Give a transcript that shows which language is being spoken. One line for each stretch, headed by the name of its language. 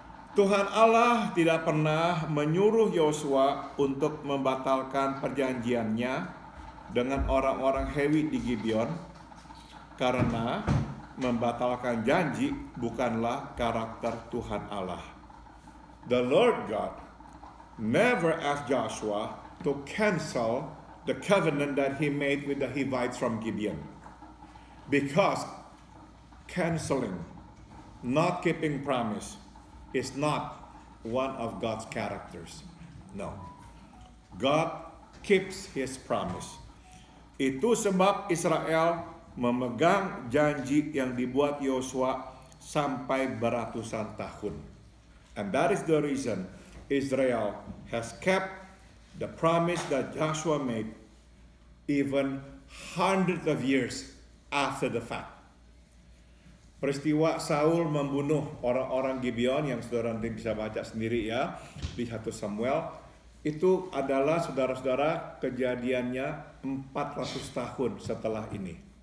Indonesian: Tuhan Allah tidak pernah menyuruh Yosua untuk membatalkan perjanjiannya dengan orang-orang Hewi di Gibeon, karena membatalkan janji bukanlah karakter Tuhan Allah.
English: The Lord God never asked Joshua to cancel the covenant that he made with the Hivites from Gibeon, because canceling, not keeping promise, is not one of God's characters. No. God keeps his promise.
Indonesian: Itu sebab Israel memegang janji yang dibuat Yosua sampai beratusan tahun.
English: And that is the reason Israel has kept the promise that Joshua made even hundreds of years after the fact.
Indonesian: Peristiwa Saul membunuh orang-orang Gibeon yang saudara nanti bisa baca sendiri ya di 1 Samuel, itu adalah saudara-saudara kejadiannya 400 tahun setelah ini.